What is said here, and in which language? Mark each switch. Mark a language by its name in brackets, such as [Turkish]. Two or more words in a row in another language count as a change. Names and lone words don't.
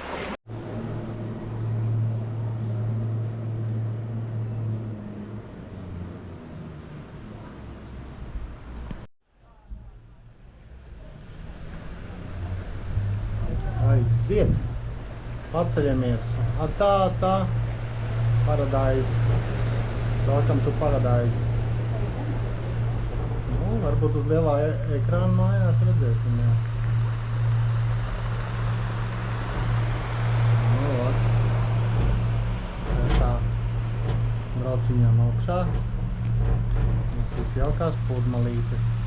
[Latvian] Aiziet! Paceļamies! Tā! [English] Paradise! Welcome to Paradise! [Latvian] Nu, varbūt uz lielā ekrāna mājās redzēsim, jā. Brauciņām augšā. Mums viss jaukās pudmalītes.